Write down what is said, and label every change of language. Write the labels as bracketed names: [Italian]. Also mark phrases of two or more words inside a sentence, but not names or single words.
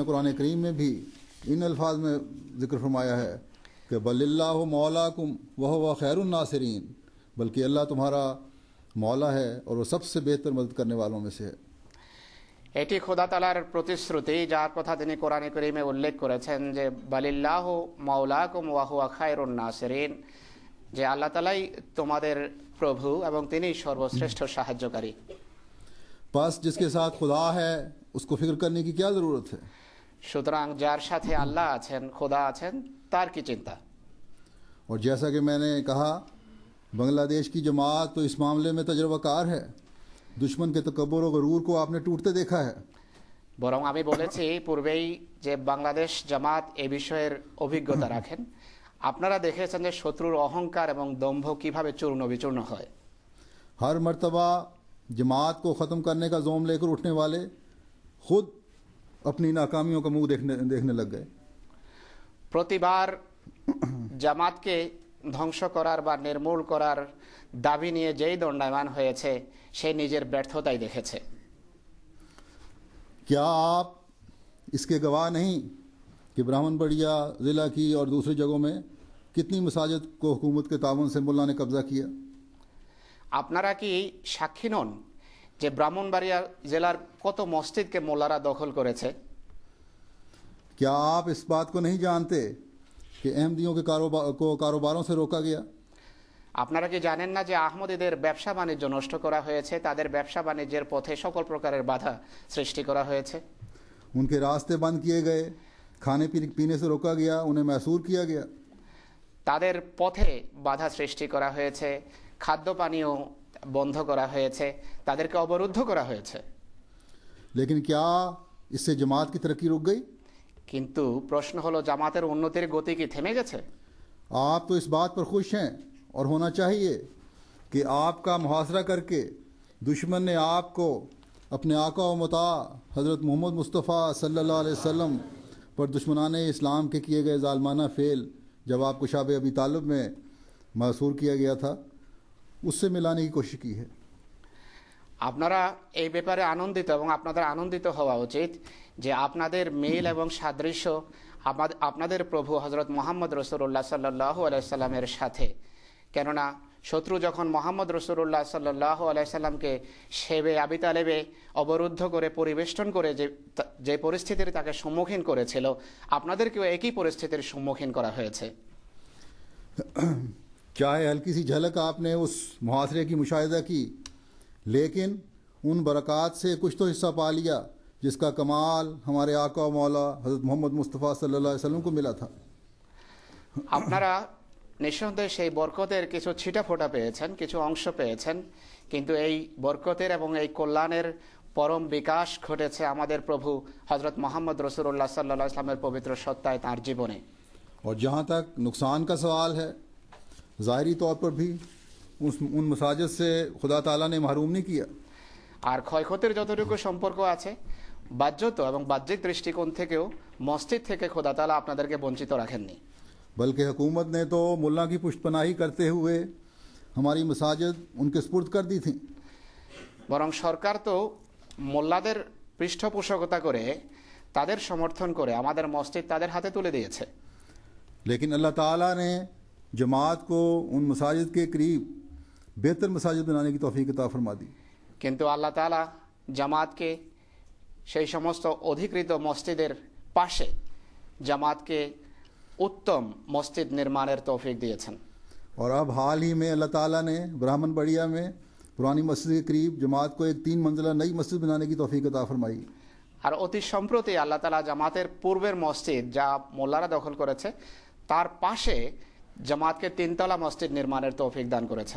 [Urdu] قرآن کریم میں بھی ان الفاظ میں ذکر فرمایا ہے کہ [Arabic] بل اللہ مولاکم وہو خیر الناصرین، [Urdu] بلکہ اللہ تمہارا مولا ہے اور وہ سب سے بہتر مدد کرنے والوں میں سے ہے. [Bangla] এটি খোদা তাআলার প্রতিশ্রুতি যার কথা তিনি কোরআনে কারীমে উল্লেখ করেছেন যে [Arabic] بل الله مولاكم وهو خير الناصرين, [Bangla] যে আল্লাহ তাআলাই তোমাদের প্রভু এবং তিনি সর্বশ্রেষ্ঠ সাহায্যকারী. [Urdu] بس جس کے ساتھ خدا ہے اس کو فکر کرنے کی کیا ضرورت ہے. [Bangla] সুতরাং যার সাথে আল্লাহ আছেন, খোদা আছেন, তার কি চিন্তা. [Urdu] اور جیسا کہ میں نے کہا بنگلہ دیش کی جماعت تو اس معاملے میں تجربہ کار ہے. دشمن کے تکبر و غرور کو آپ نے ٹوٹتے دیکھا ہے. [Bangla] বরং আমি বলেছি পূর্বেই যে বাংলাদেশ জামাত এই বিষয়ের অভিজ্ঞতা রাখেন. আপনারা দেখেছেন যে শত্রুর অহংকার এবং দম্ভ কিভাবে চূর্ণ বিচূর্ণ হয়. [Urdu] ہر مرتبہ جماعت کو ختم کرنے کا زوم لے کر اٹھنے والے خود اپنی ناکامیوں کا منہ دیکھنے لگ گئے. [Bangla] প্রতিবার জামাতকে ধ্বংস করার বা নির্মূল করার দাবি নিয়ে যেই দণ্ডায়মান হয়েছে সে নিজের ব্যর্থতাই দেখেছে. [Urdu] کیا آپ اس کے گواہ نہیں کہ براہمن بڑیا ضلع کی اور دوسری جگہوں میں کتنی مساجد کو حکومت کے تعاون سے ملا نے قبضہ کیا. [Bangla] আপনারা কি সাক্ষী নন যে ব্রাহ্মণবাড়িয়া জেলার কত মসজিদকে মোল্লারা দখল করেছে. [Urdu] کیا آپ اس بات کو نہیں جانتے کہ احمدیوں کے کاروباروں سے روکا گیا. [Bangla] আপনারা কি জানেন না যে আহমদীদের ব্যবসা বাণিজ্য নষ্ট করা হয়েছে, তাদের ব্যবসা বাণিজ্যের পথে সকল প্রকারের বাধা সৃষ্টি করা হয়েছে. [Urdu] ان کے راستے بند کیے گئے, کھانے پینے سے روکا گیا, انہیں محصور کیا گیا. [Bangla] তাদের পথে বাধা সৃষ্টি করা হয়েছে, খাদ্য পানীয় বন্ধ করা হয়েছে, তাদেরকে অবরুদ্ধ করা হয়েছে. [Urdu] لیکن کیا اس سے جماعت کی ترقی رک گئی؟ [Bangla] কিন্তু প্রশ্ন হলো জামাতের উন্নতির গতি কি থেমে গেছে؟ [Urdu] آپ تو اس بات پر خوش ہیں اور ہونا چاہیے کہ آپ کا محاصرہ کر کے دشمن نے آپ کو اپنے آقا و مطاع حضرت محمد مصطفیٰ [Arabic] صلی اللہ علیہ وسلم [Urdu] پر دشمنان اسلام کے کیے گئے ظالمانہ فعل جب آپ کو شاب ابی طالب میں محصور کیا گیا تھا اس سے ملانے کی کوشش کی ہے. [Bangla] আপনারা এই ব্যাপারে আনন্দিত এবং আপনাদের আনন্দিত হওয়া উচিত যে আপনাদের মিল এবং সাদৃশ্য আপনাদের প্রভু হযরত মুহাম্মদ রাসূলুল্লাহ [Arabic] صلى الله عليه سلم [Bangla] সাথে। কেননা শত্রু যখন মোহাম্মদ রাসূলুল্লাহ [Arabic] صلى الله عليه سلم [Bangla] শেবে আবি তালেবে অবরুদ্ধ করে পরিবেষ্টন করে যে পরিস্থিতির তাকে সম্মুখীন করেছিল, আপনাদেরকেও একই পরিস্থিতির সম্মুখীন করা হয়েছে। [Urdu] چاہے ہلکی سی جھلک آپ نے اس محاصرے کی مشاہدہ کی، لیکن ان برکات سے کچھ تو حصہ پا لیا جس کا کمال ہمارے آقا و مولا حضرت محمد مصطفیٰ [Arabic] صلی اللہ علیہ وسلم [Urdu] کو ملا تھا. [Bangla] আপনারা নিঃসন্দেহে সেই বরকতের কিছু ছিটাফোঁটা পেয়েছেন, কিছু অংশ পেয়েছেন, কিন্তু এই বরকতের এবং এই কল্যাণের পরম বিকাশ ঘটেছে আমাদের প্রভু হযরত মুহাম্মদ রাসূলুল্লাহ [Arabic] صلى الله عليه وسلم [Bangla] পবিত্র সত্তায় তাঁর জীবনে। [Urdu] اور جہاں تک نقصان کا سوال ہے، ظاہری طور پر بھی ان مساجد سے خدا تعالیٰ نے محروم نہیں کیا. [Bangla] আর ক্ষয়ক্ষতির যতটুকু সম্পর্ক আছে, বাহ্যত এবং বাহ্যিক দৃষ্টিকোণ থেকেও মসজিদ থেকে খোদা তাআলা আপনাদেরকে বঞ্চিত রাখেননি। [Urdu] بلکہ حکومت نے تو ملا کی پشت پناہی کرتے ہوئے ہماری مساجد ان کے سپرد کر دی تھی. [Bangla] বরং সরকার তো মোল্লাদের পৃষ্ঠপোষকতা করে, তাদের সমর্থন করে আমাদের মসজিদ তাদের হাতে তুলে দিয়েছে। [Urdu] لیکن اللہ تعالیٰ نے جماعت کو ان مساجد کے قریب بہتر مساجد بنانے کی توفیق عطا فرما دی. [Bangla] কিন্তু আল্লাহ তাআলা জামাতকে সেই সমস্ত অধিকৃত মসজিদের পাশে জামাতকে উত্তম মসজিদ নির্মাণের তৌফিক দিয়েছেন। [Urdu] اور اب حال ہی میں اللہ تعالیٰ نے براہمن بڑیا میں پرانی مسجد کے قریب جماعت کو ایک 3 منزلہ نئی مسجد بنانے کی توفیق عطا فرمائی. [Bangla] আর অতি সম্প্রতি আল্লাহ তাআলা জামাতের পূর্বের মসজিদ যা মোল্লারা দখল করেছে তার পাশে জামাতকে 3 তলা মসজিদ নির্মাণের তৌফিক দান করেছেন।